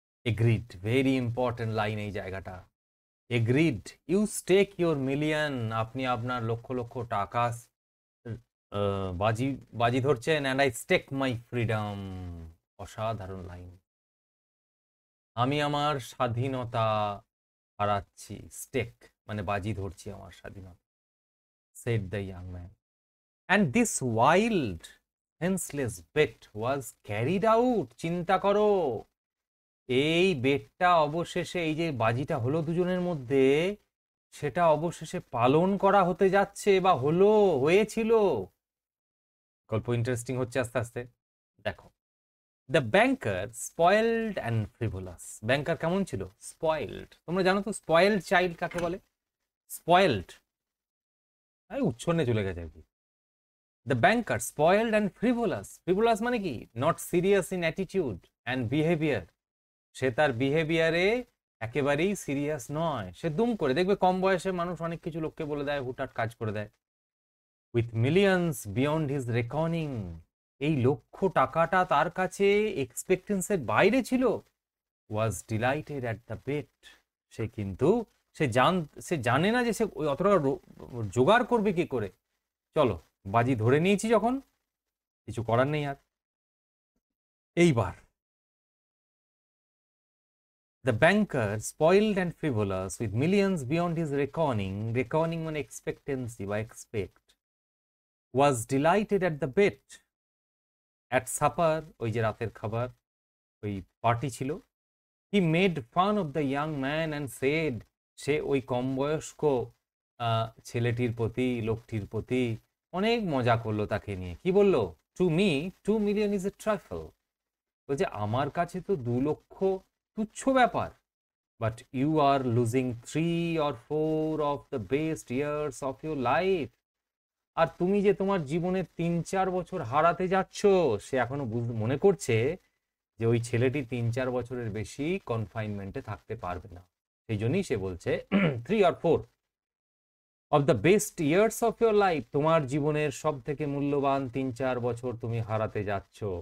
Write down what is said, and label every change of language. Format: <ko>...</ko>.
<en>agreed, very important line</en> <bn>এই জায়গাটা।</bn> <en>agreed, you stake your million,</en> <bn>আপনি আপনার লক্ষ লক্ষ টাকা বাজি বাজি ধরছেন,</bn> <en>And I stake my freedom.</en> <bn>অসাধারণ লাইন। আমি আমার স্বাধীনতা হারাচ্ছি, স্টেক মানে বাজি ধরছি আমার স্বাধীনতা।</bn> <en>said the young man, and this wild senseless bet was carried out.</en> <bn>চিন্তা করো, এই বেটটা অবশেষে, এই যে বাজিটা হলো দুজনের মধ্যে, সেটা অবশেষে পালন করা হতে যাচ্ছে বা হয়েছিল। গল্প ইন্টারেস্টিং হচ্ছে আস্তে আস্তে। দেখো,</bn> <en>The banker spoiled and frivolous.</en> <bn>ব্যাংকার কেমন ছিল? স্পয়েলড। তোমরা জানো তো স্পয়েলড চাইল্ড কাকে বলে? স্পয়েলড উচ্ছন্নে চলে গেছে আর কি।</bn> <en>The banker spoiled and frivolous.</en> <bn>ফ্রিভোলাস মানে কি?</bn> <en>Not serious in attitude and behaviour.</en> <bn>সে তার বিহেভিয়ারে একেবারেই সিরিয়াস নয়, সে দুম করে। দেখবে কম বয়সে মানুষ অনেক কিছু লোককে বলে দেয়, হুটহাট কাজ করে দেয়।</bn> <en>with millions beyond his reckoning,</en> <bn>এই লক্ষ টাকাটা তার কাছে এক্সপেক্টেন্সের বাইরে ছিল।</bn> <en>was delighted at the bet,</en> <bn>সে কিন্তু সে জানে না যে সে ওই অত টাকা জোগাড় করবে কি করে। চলো বাজি ধরে নিয়েছি যখন, কিছু করার নেই আর। এইবার</bn> <en>the banker, spoiled and frivolous, with millions beyond his reckoning মানে expectancy বা expect, was delighted at the bet, at supper,</en> <bn>ওই যে রাতের খাবার, ওই পার্টি ছিল।</bn> <en>he made fun of the young man and said,</en> <bn>সে ওই কম বয়স্ক ছেলেটির প্রতি, লোকটির প্রতি অনেক মজা করলো তাকে নিয়ে। কি বললো?</bn> <en>to me 2 million is a trifle,</en> <bn>বলছে আমার কাছে তো 2 লক্ষ তুচ্ছ ব্যাপার।</bn> <en>But you are losing 3 or 4 of the best years of your life.</en> <bn>আর তুমি যে তোমার জীবনের 3-4 বছর হারাতে যাচ্ছ। সে এখনো মনে করছে যে ওই ছেলেটি 3-4 বছরের বেশি কনফাইনমেন্টে থাকতে পারবে না। সেই জন্যই সে বলছে</bn> <en>3 or 4 of the best years of your life,</en> <bn>তোমার জীবনের সব থেকে মূল্যবান 3-4 বছর তুমি হারাতে যাচ্ছ।</bn>